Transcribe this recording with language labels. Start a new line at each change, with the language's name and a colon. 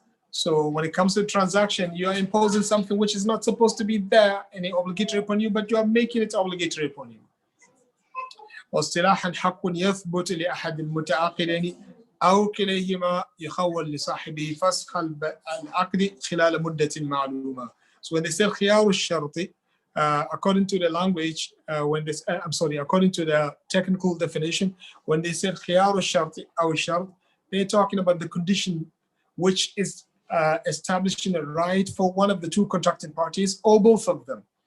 English: So when it comes to transaction, you are imposing something which is not supposed to be there and obligatory upon you, but you are making it obligatory upon you.
Arabic: واصطلاحا حق يثبت لأحد المتعاقدين أو كليهما يخول لصاحبه فسخ العقد خلال مدة معلومة.
English: So when they say خيار الشرط, according to the language, according to the technical definition, when they say خيار الشرط أو الشرط, they're talking about the condition which is establishing a right for one of the two contracting parties or both of them.